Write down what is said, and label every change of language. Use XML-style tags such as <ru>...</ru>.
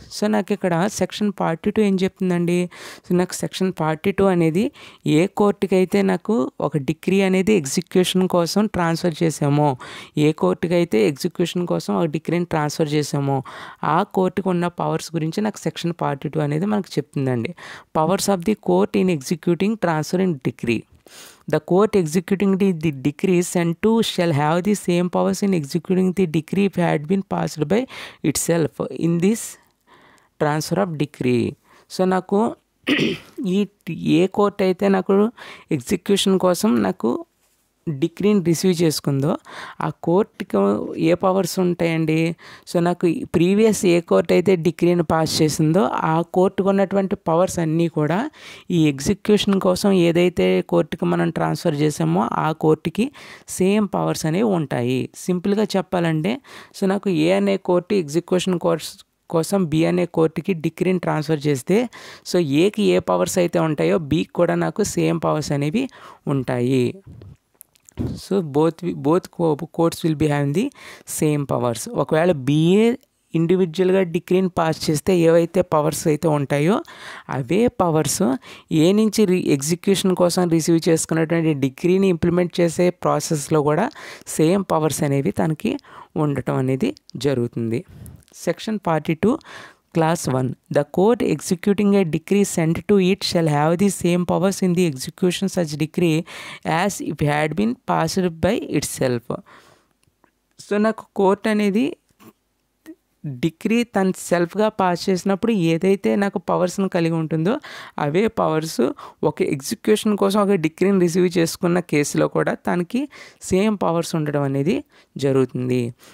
<te>So నాకు ఇక్కడ section 42 ఏం చెప్తుందండి, సో నాకు సెక్షన్ 42 అనేది ఏ కోర్టుకి అయితే నాకు ఒక డిగ్రీ అనేది ఎగ్జిక్యూషన్ కోసం ట్రాన్స్ఫర్ చేసామో ఏ కోర్టుకి అయితే ఎగ్జిక్యూషన్ కోసం ఒక డిగ్రీని ట్రాన్స్ఫర్ చేసామో ఆ కోర్టుకు ఉన్న పవర్స్ గురించి నాకు సెక్షన్ 42 అనేది మనకు చెప్తుందండి.</te> <en>Powers of the court in executing transferring decree. The court executing the decree sent to shall have the same powers in executing the decree if had been passed by itself in this transfer of decree.</en> <te>So నాకు ఈ ఏ court అయితే నాకు execution కోసం నాకు డిగ్రీని receive చేసుకుందో ఆ కోర్టుకి ఏ powers ఉంటాయండి, సో నాకు ప్రీవియస్ ఏ కోర్ట్ అయితే డిగ్రీని పాస్ చేసిందో ఆ కోర్టుకు ఉన్నటువంటి పవర్స్ అన్నీ కూడా ఈ ఎగ్జిక్యూషన్ కోసం ఏదైతే కోర్టుకి మనం ట్రాన్స్ఫర్ చేసామో ఆ కోర్టుకి సేమ్ పవర్స్ అనేవి ఉంటాయి. సింపుల్గా చెప్పాలంటే సో నాకు ఏ అనే కోర్టు ఎగ్జిక్యూషన్ కోసం బి అనే కోర్టుకి డిగ్రీని ట్రాన్స్ఫర్ చేస్తే సో ఏకి ఏ పవర్స్ అయితే ఉంటాయో బికి కూడా నాకు సేమ్ పవర్స్ అనేవి ఉంటాయి.</te> <en>So both courts will be having the same powers.</en> <te>ఒకవేళ బిఏ ఇండివిజువల్గా డిగ్రీని పాస్ చేస్తే ఏవైతే పవర్స్ అయితే ఉంటాయో అవే పవర్స్ ఏ నుంచి ఎగ్జిక్యూషన్ కోసం రిసీవ్ చేసుకున్నటువంటి డిగ్రీని ఇంప్లిమెంట్ చేసే ప్రాసెస్లో కూడా సేమ్ పవర్స్ అనేవి తనకి ఉండటం అనేది జరుగుతుంది.</te> <en>Section 42 Class 1. The court executing a decree sent to it shall have the same powers in the execution such decree as if had been passed by itself.</en> <te>So నాకు court అనేది degree తన సెల్ఫ్గా pass చేసినప్పుడు ఏదైతే నాకు పవర్స్ని కలిగి ఉంటుందో అవే powers ఒక ఎగ్జిక్యూషన్ కోసం ఒక డిగ్రీని రిసీవ్ చేసుకున్న కేసులో కూడా తనకి సేమ్ పవర్స్ ఉండడం అనేది జరుగుతుంది.</te>